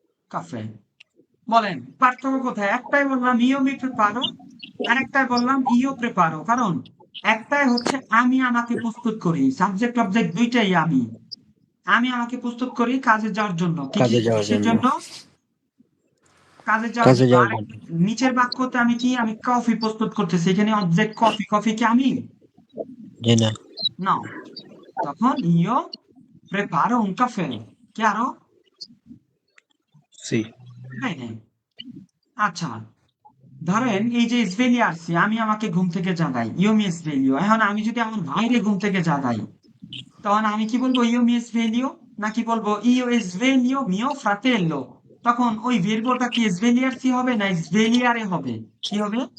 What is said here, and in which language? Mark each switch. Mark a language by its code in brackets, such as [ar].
[bn] caffè বলেন পার্থক্য কোথায় একটাই বললাম ইও মি প্রেপারো আর একটাই বললাম ইও প্রেপারো কারণ একটাই হচ্ছে আমি আমাকে প্রস্তুত করি সাবজেক্ট অবজেক্ট দুইটাই আমি আমাকে প্রস্তুত করি কাজে যাওয়ার জন্য কাজে যাওয়ার কিসের জন্য। জন্য কাজে যাওয়ার কাজে জন্য যাওয়ার আর জন্য। নিচের বাক্যতে আমি কি আমি কফি প্রস্তুত করতেছি এখানে অবজেক্ট কফি কফি কি আমি জি না। না তখন ইও [it] preparo un caffè chiaro Sì. [bn] bene আচ্ছা ধরেন এই যে svegliarsi আমি আমাকে ঘুম থেকে জাগাই io mi sveglio এখন আমি যদি আমার ভাইরে ঘুম থেকে জাগাই তখন আমি কি বলবো io mi sveglio নাকি বলবো [it] io sveglio mio fratello [bn] তখন ওই ভার্বটা কি svegliarsi হবে না svegliare হবে কি হবে